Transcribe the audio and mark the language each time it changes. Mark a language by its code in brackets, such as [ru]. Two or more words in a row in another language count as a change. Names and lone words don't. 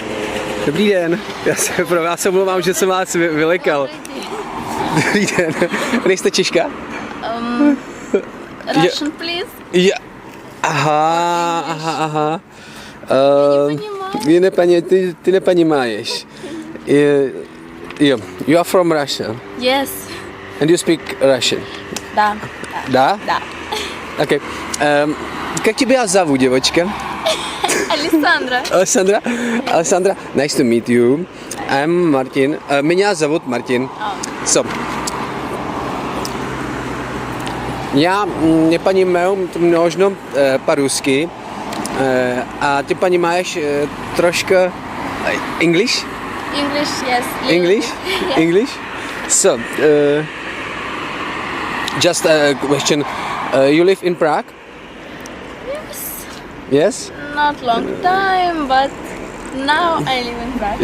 [cs] Dobrý den, já se omlouvám, že jsem vás vylekal. Dobrý den, nejste Češka? [en] Russian, please. Yeah. Aha. [ru] понимаю. [cs] Ty neponímáš. [en] You are from Russia Yes. and you speak Russian. [ru] Да. Да? Да. Okay. Как тебя зовут, девочка? Александра. [en] Alessandra, nice to meet you. I'm Martin. [ru] Меня зовут Martin. So. [cs] Já neponímám množno по-русски. A ty ponímáš troška English? [en] English, yes. English? Yeah. English? So, just a question. You live in Prague? Yes. Yes? Not long time, but now I live in Prague.